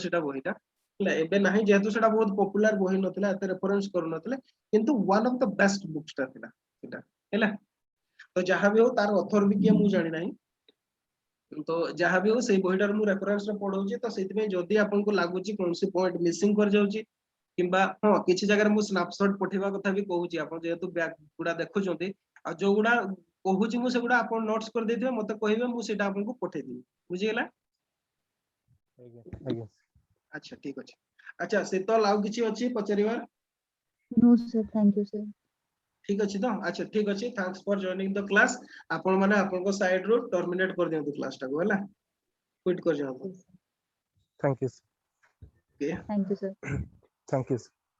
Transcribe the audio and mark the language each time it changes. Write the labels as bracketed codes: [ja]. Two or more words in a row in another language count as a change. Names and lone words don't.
[or] ସେଟା ବହିଟା ହେଲା ଏବେ ନାହିଁ ଯେହେତୁ ସେଟା ବହୁତ ପପୁଲାର ବହି ନଥିଲା ଏତେ ରେଫରେନ୍ସ କରୁନଥିଲେ କିନ୍ତୁ [en] one of the best books [or] ଟା ଥିଲା ସେଟା ହେଲା ତ ଯାହା ବି ହଉ ତାର ଅଥର ବି କିଏ ମୁଁ ଜାଣି ନାହିଁ ତ ଯାହା ବି ହଉ ସେଇ ବହିଟାର ମୁଁ ରେଫରେନ୍ସ ରେ ପଢଉଛି ତ ସେଇଥିପାଇଁ ଯଦି ଆପଣଙ୍କୁ ଲାଗୁଛି କୌଣସି ପଏଣ୍ଟ ମିସିଂ କରିଯାଉଛି କିମ୍ବା ହଁ କିଛି ଜାଗାରେ ମୁଁ ସ୍ନାପସଟ ପଠେଇବା କଥା ବି କହୁଛି ଆପଣ ଯେହେତୁ ବ୍ୟାଗ ଗୁଡା ଦେଖୁଛନ୍ତି ଆଉ ଯୋଉଗୁଡା କହୁଛି ମୁଁ ସେଗୁଡା ଆପଣ ନୋଟ୍ସ କରିଦେଇଥିବେ ମତେ କହିବେ ମୁଁ ସେଇଟା ଆପଣଙ୍କୁ ପଠେଇଦେବି ବୁଝିଗଲା आज्ञा ଆଚ୍ଛା ଠିକ ଅଛି ଆଚ୍ଛା ଶୀତଲ ଆଉ କିଛି ଅଛି ପଚାରିବାର [en] No, sir. Thank you, sir. [or] ଠିକ ଅଛି ତ ଆଚ୍ଛା ଠିକ ଅଛି [en] thanks for joining the class [or] ଆପଣ ମାନେ ଆପଣଙ୍କ ସାଇଡ ରୁ ଟର୍ମିନେଟ କରିଦିଅନ୍ତୁ କ୍ଲାସ ଟାକୁ ହେଲା କ୍ୱିଟ୍ କରିଦିଅନ୍ତୁ [en] Yes, sir. thank you Okay. Thank you, sir. thank you